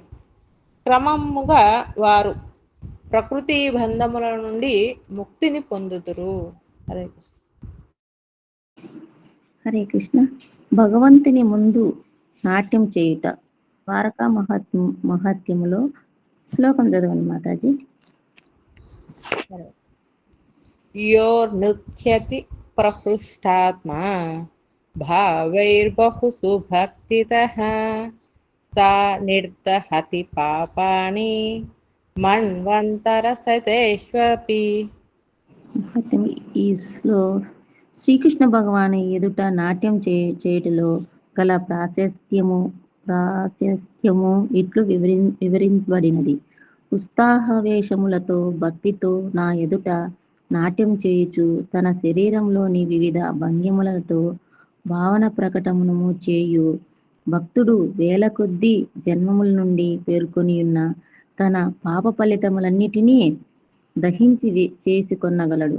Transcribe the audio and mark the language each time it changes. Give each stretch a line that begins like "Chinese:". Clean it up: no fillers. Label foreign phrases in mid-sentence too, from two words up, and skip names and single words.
Telugu: క్రమముగా వారు ప్రకృతి బంధముల నుండి ముక్తిని పొందుదురు. హరే కృష్ణ. హరే కృష్ణ. భగవంతుని ముందు నాట్యం చేయుట ద్వారకా మహత్యములో శ్లోకం చదవండి మాతాజీ.
Sanskrit: योर्नृत्यति प्रहृष्टात्मा भावैर्बहुषु भक्तितः सा निर्दहति पापानि मन्वन्तरशतेष्वपि.
Telugu: మహత్యం ఈలో శ్రీకృష్ణ భగవాను ఎదుట నాట్యం చేయుటలో గల ప్రాశస్త్యము ఇట్లు వివరించబడినది. ఉత్సాహవేశములతో భక్తితో నా ఎదుట నాట్యం చేయుచు తన శరీరంలోని వివిధ భంగిమలతో భావన ప్రకటనము చేయు భక్తుడు వేల కొద్దీ జన్మముల నుండి పేర్కొని ఉన్న తన పాప ఫలితములన్నిటినీ దహించి చేసుకొనగలడు.